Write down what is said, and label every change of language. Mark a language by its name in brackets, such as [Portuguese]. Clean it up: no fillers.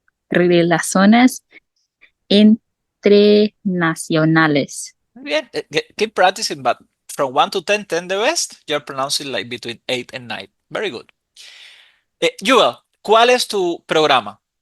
[Spanish] relaciones internacionales. Muy bien. [English] Keep practicing, but from 1 to 10, 10 the best. You're pronouncing like between 8 and 9. Very good. [Spanish] Joel, ¿cuál es tu programa?